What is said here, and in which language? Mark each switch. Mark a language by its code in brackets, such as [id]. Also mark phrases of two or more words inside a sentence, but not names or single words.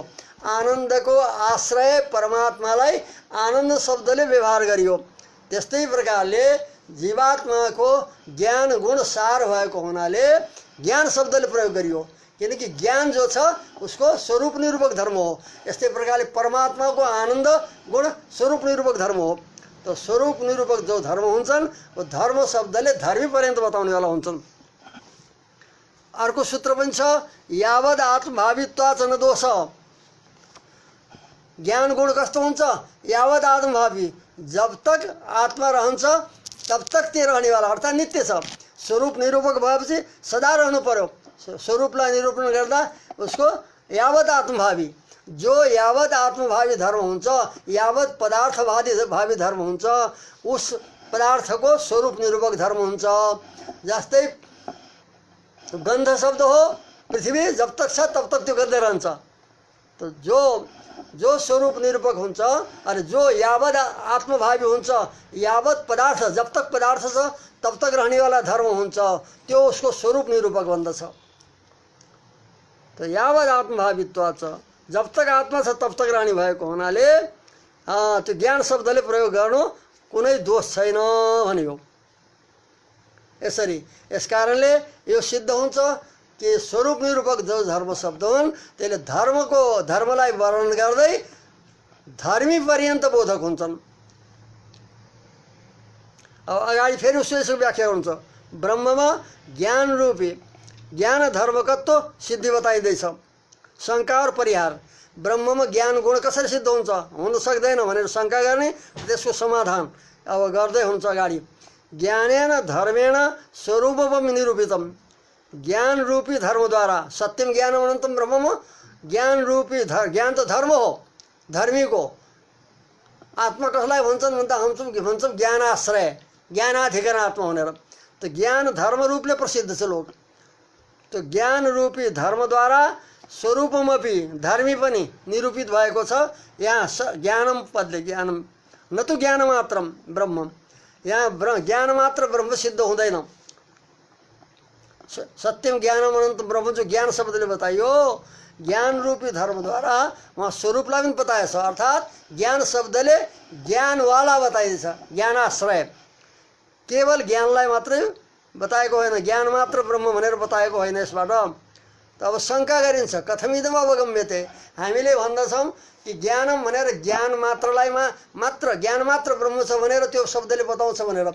[ne] आनन्दको आश्रय परमात्मालाई आनन्द शब्दले व्यवहार गरियो। त्यस्तै प्रकारले जीवात्माको ज्ञान गुण सार भएको हुनाले ज्ञान शब्दले प्रयोग गरियो, किनकि ज्ञान जो छ उसको स्वरूप निरूपक धर्म हो। यस्तै प्रकारले परमात्माको आनन्द गुण स्वरूप निरूपक धर्म हो। तो स्वरूप निरूपक जो धर्म हुन्छन् वो धर्म शब्दले धर्मी पर्यन्त बताउनेवाला हुन्छन्। अर्को सूत्र पनि छ, [sa] यावद आत्मभावित्वाच न दोष। [ne] ज्ञान गुण कस्तो हुन्छ? [sa] यावद आत्मभावी, [hi] जब तक आत्मा [ne] रहन्छ तब तक त्यो रहनेवाला, अर्थात् नित्य छ। स्वरूप निरूपक भएपछि सदा रहनु पर्यो। स्वरूपलाई निरूपण गर्दा उसको [sa] यावत आत्मभावी, [ne] जो [sa] यावत आत्मभावी धर्म [ne] हुन्छ, [sa] यावत पदार्थभावी धर्म [ne] हुन्छ, उस पदार्थको स्वरूप निरूपक धर्म हुन्छ। जस्तै गन्ध शब्द हो, पृथ्वी [hi] जब तक [ne] छ [hi] तब तक [ne] त्यो गर्दै रहन्छ। तो जो स्वरूप निरूपक हुन्छ, अरे जो [sa] यावत आत्मभावी [ne] हुन्छ, यावत पदार्थ [hi] जब तक [ne] पदार्थ छ [hi] तब तक [ne] रहनेवाला धर्म हुन्छ, त्यो उसको स्वरूप निरूपक भन्दछ। तो [sa] यावत आत्मभावित्वाच, [hi] जब तक आत्मा [ne] छ [hi] तब तक [ne] रहने भएको हुनाले त्यो ज्ञान शब्दले प्रयोग गर्नु कुनै दोष छैन भनियो। यसरी यस कारणले यो सिद्ध हुन्छ कि स्वरूप निरूपक जो धर्म शब्द हुन् त्यसले धर्मलाई वर्णन गर्दै धर्मी पर्यन्त बोधक हुन्छन्। अब अगाडि फेरि उसको व्याख्या हुन्छ। ब्रह्ममा ज्ञान रूपी ज्ञान धर्मकत्व सिद्धि बताइँदैछ। शङ्का और परिहार, ब्रह्ममा ज्ञान गुण कसरी सिद्ध हुन्छ, हुन सक्दैन भनेर शङ्का गर्ने, त्यसको समाधान अब गर्दै हुन्छ अगाडि। [sa] ज्ञानेन धर्मेण स्वरूपम निरूपितम, [ne] ज्ञान रूपी धर्मद्वारा, [sa] सत्यम ज्ञानम अनन्तम ब्रह्म, [ne] ज्ञान रूपी ज्ञान त धर्म हो, धर्मीको। आत्मा कसलाई भन्छन् भन्दा भन्छौँ ज्ञानाश्रय, ज्ञानाधिकरण आत्मा भनेर। त ज्ञान धर्म रूपले प्रसिद्ध छ लोक। तो ज्ञान रूपी धर्मद्वारा स्वरूपमपि धर्मी पनि निरूपित भएको छ। यहाँ ज्ञानम पदले, [sa] ज्ञानम न तो ज्ञान मात्रम ब्रह्म, [ne] यहाँ ज्ञान मात्र ब्रह्म सिद्ध हुँदैन। [sa] सत्यम ज्ञानम अनंत ब्रह्म [ne] जो ज्ञान शब्दले बताइयो, ज्ञान रूपी धर्मद्वारा वहाँ स्वरूपलाई पनि बताएछ। अर्थात् ज्ञान शब्दले ज्ञानवाला बताइदिन्छ, ज्ञानाश्रय, केवल ज्ञानलाई मात्रै बताएको होइन, ज्ञान मात्र ब्रह्म भनेर बताएको होइन यसबाट। त अब शङ्का गरिन्छ, [sa] कथमिदम अवगम्यते, [ne] हामीले भन्दछौँ कि ज्ञानम भनेर ज्ञान मात्रलाई मात्र ज्ञान मात्र ब्रह्म छ भनेर त्यो शब्दले बताउँछ भनेर।